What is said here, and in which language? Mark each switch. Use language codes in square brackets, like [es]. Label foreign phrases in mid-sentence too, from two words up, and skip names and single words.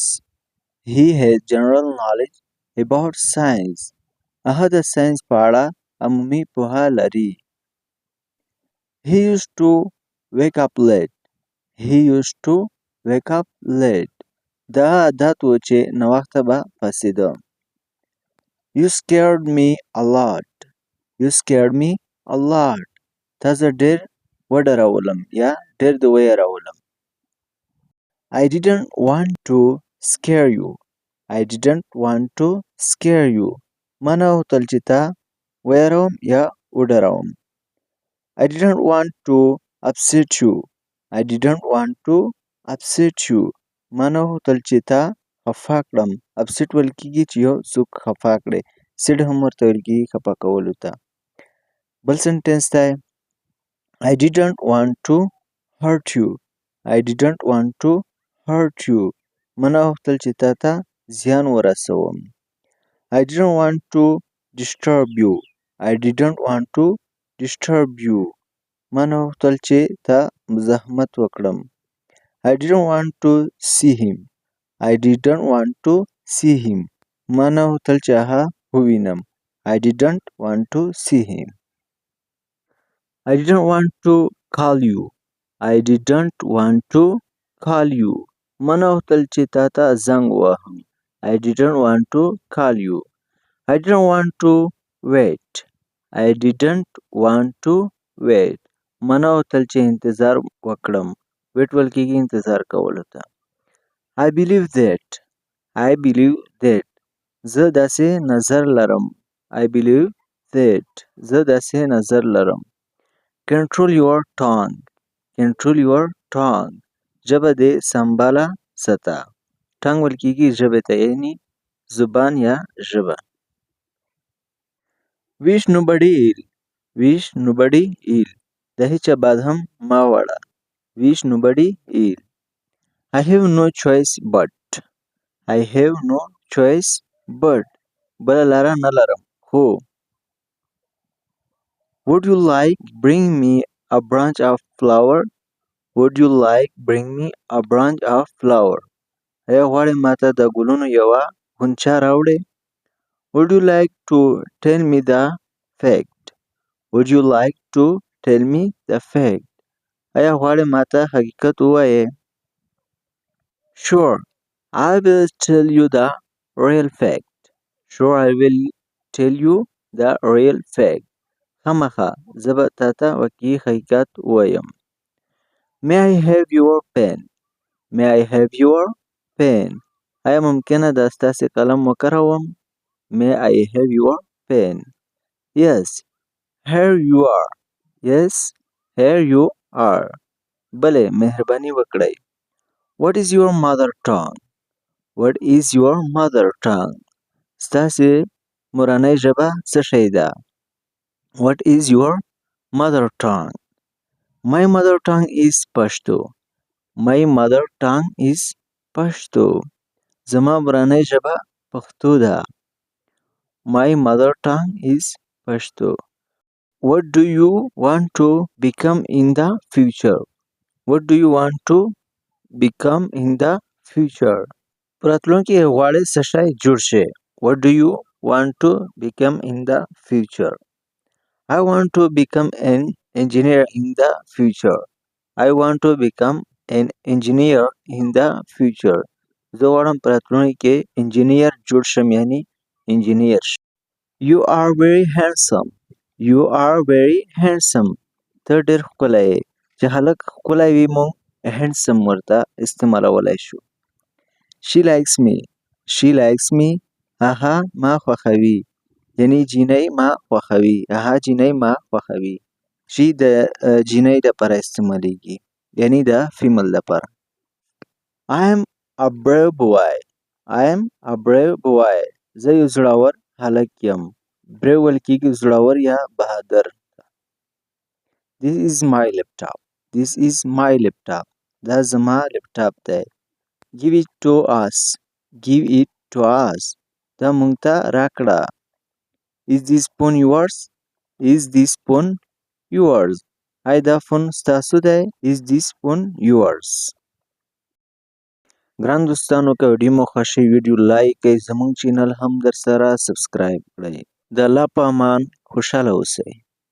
[en] He has general knowledge about science. [ps] هغه د ساینس په اړه عمومي پوهه لري. [en] He used to wake up late. He used to wake up late. [ps] دا عادت و چې ناوخته به پاڅېده. [en] You scared me a lot. You scared me a lot. [ps] تا زه ډېر وډارولم یا ډېر دې ویرولم. [en] I didn't want to scare you. I didn't want to scare you. [ps] ما نه غوښتل چې تا ویروم یا وډاروم. [en] I didn't want to upset you. I didn't want to upset you. [ps] ما نه غوښتل چې تا خفا کړم. upset ویل کېږي چې یو څوک خفا کړې. sad هم ورته ویل کېږي خفا کولو ته. بل سنټنس دی [en] I didn't want to hurt you. I didn't want to hurt you. [ps] ما نه غوښتل چې تا ته زیان ورسوم. [en] I didn't want to disturb you. I didn't want to disturb you. [ps] ما نه غوښتل چې تا مزاحمت وکړم. [en] I didn't want to see him. I didn't want to see him. [ps] ما نه غوښتل چې هغه ووینم. [en] I didn't want to see him. I didn't want to call you. I didn't want to call you. [ps] ما نه غوښتل چې تا ته زنګ ووهم. [en] I didn't want to call you. I didn't want to wait. I didn't want to wait. [ps] ما نه غوښتل چې انتظار وکړم. wait ویل کېږي انتظار کولو ته. [en] I believe that. I believe that. [ps] زه داسې نظر لرم. [en] I believe that. [ps] زه داسې نظر لرم. [en] Control your tongue. Control your tongue. [ps] ژبه دې سمباله ساته. tongue ویل کېږي ژبې ته یعنی زبان یا ژبه. [en] Wish nobody ill. Wish nobody ill. [ps] د هیچا بد هم مه وړه. [en] Wish nobody ill. I have no choice but. I have no choice but. [ps] بله لاره نه لرم خو. [en] Would you like bring me a branch of flower? Would you like bring me a branch of flower? [ps] ایا غواړې ماته د ګلونو یوه غونچه راوړې؟ [en] Would you like to tell me the fact? Would you like to tell me the fact? [ps] ایا غواړې ماته حقیقت ووایې؟ [en] Sure, I will tell you the real fact. Sure, I will tell you the real fact. [ps] خامخا زه به تا ته واقعي حقیقت ووایم. [en] May I have your pen? May I have your pen? [ps] ایا ممکنه ده ستاسې قلم وکاروم؟ [en] May I have your pen? Yes, here you are. Yes, here you are. [ps] بله مهرباني وکړئ. [en] What is your mother tongue? What is your mother tongue? [ps] ستاسې مورنۍ ژبه څه شی ده؟ [en] What is your mother tongue? My mother tongue is Pashto. My mother tongue is Pashto. [ps] زما مورنۍ ژبه پښتو ده. [en] My mother tongue is Pashto. What do you want to become in the future? What do you want to become in the future? [ps] په راتلونکي کې غواړې څه شی جوړ شې. [en] What do you want to become in the future? I want to become an engineer in the future. I want to become an engineer in the future. [ps] زه غواړم په راتلونکي کې انجینیر جوړ شم یعنی انجینیر شم. [en] You are very handsome. You are very handsome. [ps] ته ډېر ښکلی یې. چې هلک ښکلی وي موږ handsome ورته استعمالولی شو. [en] She likes me. She likes me. [ps] هغه ما خوښوي. یعنی جینۍ ما خوښوي. هغه جینۍ ما خوښوي. She د جینۍ لپاره استعمالیږي. یعنی د فیمل لپاره. [en] I am a brave boy. I am a brave boy. [ps] زه یو زړور هلک یم. brave ویل کېږي زړور یا بهادر. [en] This is my laptop. This is my laptop. [ps] دا زما لپټاپ دی. [en] Give it to us. Give it to us. [ps] دا موږ ته راکړه. [en] Is this phone yours? Is this phone yours? [ps] آیا دا فون ستاسو دی؟ [en] Is this phone yours? [ps] ګران دوستانو که ویډیو مو خوښ شي ویډیو لایک کړئ. زموږ چینل هم در سره سبسکرایب کړئ. د الله په امان خوشحاله اوسئ.